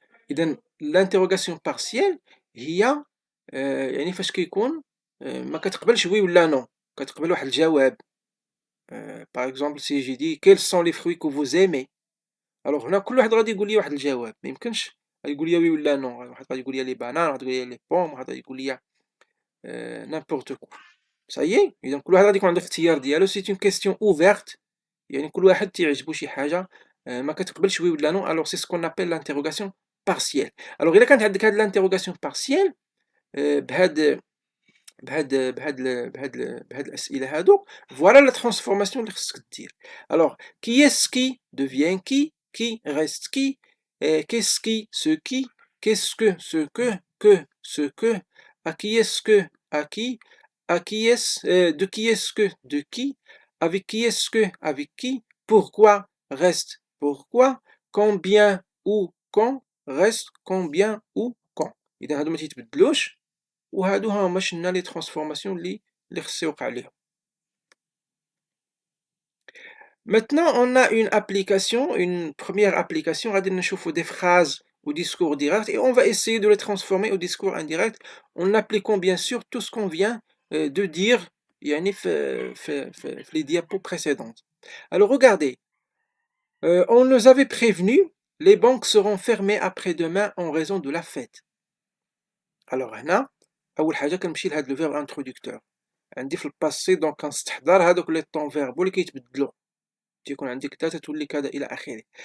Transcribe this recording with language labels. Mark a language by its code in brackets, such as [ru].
[ar] اذا l'interrogation partielle هي يعني فاش كيكون ما كتقبلش وي ولا نو كتقبل واحد الجواب. [fr] par exemple si j'ai dit quels sont les fruits que vous aimez. [ar] alors هنا كل واحد غادي يقول لي واحد الجواب ما يمكنش يقول لي وي ولا نو. واحد غادي يقول لي لي بانان واحد يقول لي لي بوم واحد غادي يقول لي n'importe quoi. صايي اذا كل واحد غادي يكون عنده الاختيار ديالو. سي اون كيسيون اوفيرت يعني كل واحد تيعجبو شي حاجه ما كتقبلش وي ولا نو. [fr] alors c'est ce qu'on appelle l'interrogation partielle. [ar] alors الا كانت عندك هاد l'interrogation partielle بهاد الاسئله هادو فوالا لا ترانسفورماسيون اللي خصك دير. [fr] alors qui est-ce qui devient qui reste qui qu'est-ce qui ce qui qu'est-ce que ce que à qui est-ce que à qui est-ce de qui est-ce que de qui avec qui est-ce que avec qui pourquoi reste pourquoi combien ou quand reste combien ou quand. [ar] اذا هادو ما تيتبدلوش وهادو هما شنا لي ترانسفورماسيون اللي خص يوقع ليهم. [fr] Maintenant on a une application, une première application [ar] غادي نشوفوا [fr] des phrases au discours direct et on va essayer de les transformer au discours indirect en appliquant bien sûr tout ce qu'on vient de dire [ar] يعني في [fr] les diapos précédentes. alors regardez on nous avait prévenu les banques seront fermées après-demain en raison de la fête. [ar] الوغ هنا اول حاجه كنمشي لهاد لو فيرب انترودكتور عندي في الباسي، دونك كنستحضر هادوك لي طون فيربو اللي كيتبدلوا، تيكون عندي كذا تتولي كذا الى اخره.